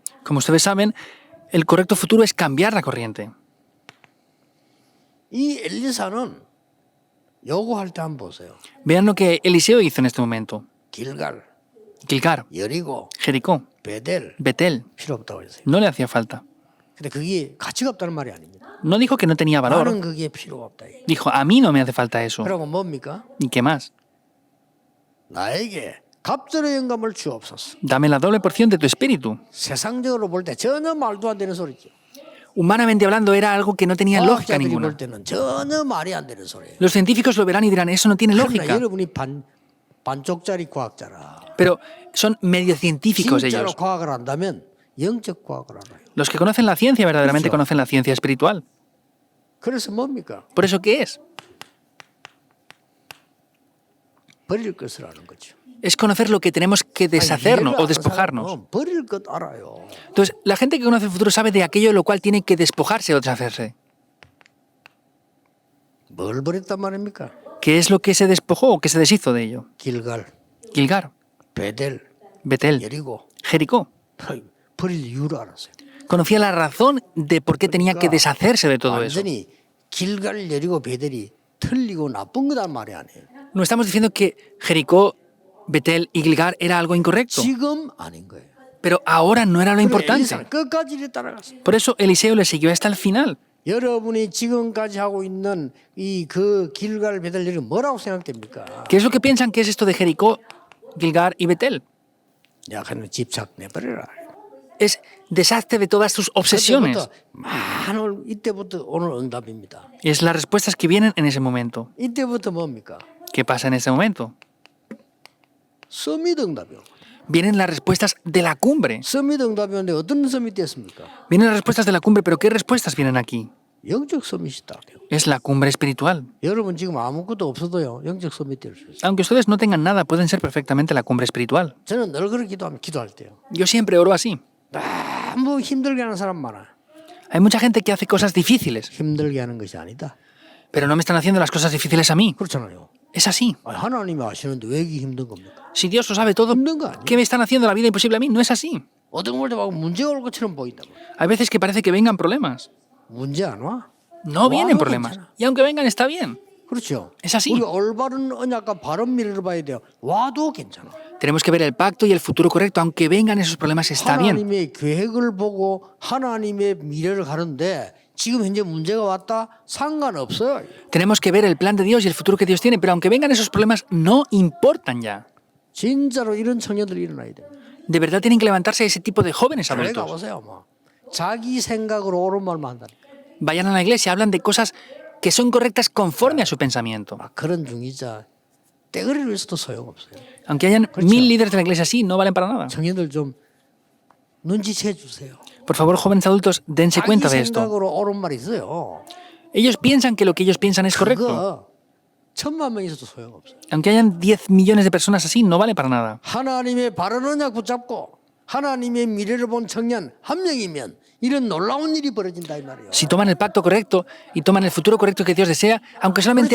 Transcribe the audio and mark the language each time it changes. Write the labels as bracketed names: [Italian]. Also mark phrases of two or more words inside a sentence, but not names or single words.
[Spanish] Como ustedes saben, el correcto futuro es cambiar la corriente. [Korean] 이 엘리사는 요구할 때 한번 보세요. [Spanish] Vean lo que Eliseo hizo en este momento. [Korean] 길갈, [Spanish] Gilgar, [Korean] 여리고, [Spanish] Jericó, [Korean] 베델 [Spanish] Betel, [Korean] 필요 없다고 했어요. [Spanish] no le hacía falta. [Korean] 근데 그게 가치가 없다는 말이 아닙니다. [Spanish] No dijo que no tenía valor. [Korean] 나는 그게 필요가 없다. [Spanish] Dijo, a mí no me hace falta eso. [Korean] 그러고 뭡니까? [Spanish] ¿Y qué más? [Korean] 나에게 갑절의 영감을 주옵소서. [Spanish] Dame la doble porción de tu espíritu. [Korean] 세상적으로 볼 때 전혀 말도 안 되는 소리죠. [Spanish] Humanamente hablando, era algo que no tenía lógica [Korean] 과학자들이 [Spanish] ninguna. [Korean] 볼 때는 전혀 말이 안 되는 소리예요. [Spanish] Los científicos lo verán y dirán, eso no tiene [Korean] 그러나 [Spanish] lógica. [Korean] 여러분이 반쪽짜리 과학자라. [Spanish] Pero son medio científicos [Korean] 진짜로 [Spanish] ellos. [Korean] 과학을 안다면 영적 과학을 알아요. [Spanish] Los que conocen la ciencia verdaderamente conocen la ciencia espiritual. [Korean] 그래서 뭡니까? [Spanish] Por eso, ¿qué es? [Korean] 버릴 것을 아는 거죠. [Spanish] Es conocer lo que tenemos que deshacernos [Korean] 이해를 [Spanish] o [Korean] 아는 [Spanish] despojarnos. [Korean] 사람은 버릴 것 알아요. [Spanish] Entonces, la gente que conoce el futuro sabe de aquello de lo cual tiene que despojarse o deshacerse. [Korean] 뭘 버렸단 말입니까? [Spanish] ¿Qué es lo que se despojó o que se deshizo de ello? [Korean] 길갈, [Spanish] Gilgar, [Korean] 베델, [Spanish] Betel, [Korean] 여리고 [Spanish] Jericó. [Korean] 버릴 이유를 알았어요. [Spanish] Conocía la razón de por qué tenía que deshacerse de todo eso. [Korean] 완전히 길갈, 여리고, 베델이 틀리고 나쁜 거단 말이 아니에요. [Spanish] No estamos diciendo que Jericó, Betel y Gilgar era algo incorrecto, [Korean] 지금 아닌 거예요. [Spanish] pero ahora no era lo [Korean] 그리고 [Spanish] importante. [Korean] 엘리사는 끝까지 이래 따라갔어요. [Spanish] Por eso Eliseo le siguió hasta el final. [Korean] 여러분이 지금까지 하고 있는 이 그 길갈, 베델, 여리 뭐라고 생각됩니까? [Spanish] ¿Qué es lo que piensan que es esto de Jericó, Gilgar y Betel? [Korean] 약간 집착 내버려라. [Spanish] Es deshazte de todas tus obsesiones. [Korean] 그때부터 많은 이때부터 오늘 응답입니다. [Spanish] Y es las respuestas que vienen en ese momento. [Korean] 이때부터 뭡니까? [Spanish] ¿Qué pasa en ese momento? [Korean] 서밋 응답이요. [Spanish] Vienen las respuestas de la cumbre. [Korean] 서밋 응답이었는데 어떤 서밋이 됐습니까? [Spanish] Vienen las respuestas de la cumbre, pero ¿qué respuestas vienen aquí? [Korean] 영적 서밋이다. [Spanish] Es la cumbre espiritual. [Korean] 여러분 지금 아무것도 없어도요 영적 서밋 될 수 있어요. [Spanish] Aunque ustedes no tengan nada, pueden ser perfectamente la cumbre espiritual. [Korean] 저는 늘 그렇게 기도할 때요. [Spanish] Yo siempre oro así. [Korean] 너무 힘들게 하는 사람 많아. [Spanish] Hay mucha gente que hace cosas difíciles, [Korean] 힘들게 하는 것이 아니다. [Spanish] pero no me están haciendo las cosas difíciles a mí. [Korean] 그렇잖아요. [Spanish] Es así. [Korean] 하나님이 아시는데 왜 이게 힘든 겁니까? [Spanish] Si Dios lo sabe todo, [Korean] 힘든 거 아니에요. [Spanish] ¿qué me están haciendo la vida imposible a mí? No es así. [Korean] 어떤 걸 막 문제가 올 것처럼 보인다고. [Spanish] Hay veces que parece que vengan problemas. [Korean] 문제 안 와? [Spanish] No vienen [Korean] 와도 [Spanish] problemas. [Korean] 괜찮아. [Spanish] Y aunque vengan, está bien. [Korean] 그렇죠. [Spanish] Es así. [Korean] 우리 올바른 언약과 바른 미래를 봐야 돼요. 와도 괜찮아. [Spanish] Tenemos que ver el pacto y el futuro correcto. Aunque vengan esos problemas, está bien. [Korean] 하나님의 계획을 보고 하나님의 미래를 가는데 지금 현재 문제가 왔다 상관없어요. [Spanish] Tenemos que ver el plan de Dios y el futuro que Dios tiene, pero aunque vengan esos problemas, no importan ya. [Korean] 진짜로 이런 청년들이 일어나야 돼요. [Spanish] De verdad tienen que levantarse ese tipo de jóvenes [Korean] 교회 [Spanish] adultos. [Korean] 가보세요. 뭐. 자기 생각으로 옳은 말만 한다니까. [Spanish] Vayan a la iglesia, hablan de cosas que son correctas conforme a su pensamiento. [Korean] 막 그런 중이자 떼거리를 위해서도 소용없어요. [Spanish] Aunque hayan 1000 líderes de la iglesia así, no valen para nada. [Korean] 청년들 좀 눈치채 주세요. [Spanish] Por favor, jóvenes adultos, dense [Korean] 자기 [Spanish] cuenta de esto. [Korean] 생각으로 옳은 말이 있어요. [Spanish] Ellos piensan que lo que ellos piensan es correcto. [Korean] 그거 1000만 명 있어도 소용없어요. [Spanish] Aunque hayan 10 millones de personas así, no vale para nada. [Korean] 하나님의 바른 언약 붙잡고 하나님의 미래를 본 청년 한 명이면 이런 놀라운 일이 벌어진다 이 말이에요. [Spanish] Si toman el pacto correcto y toman el futuro correcto que Dios desea, aunque solamente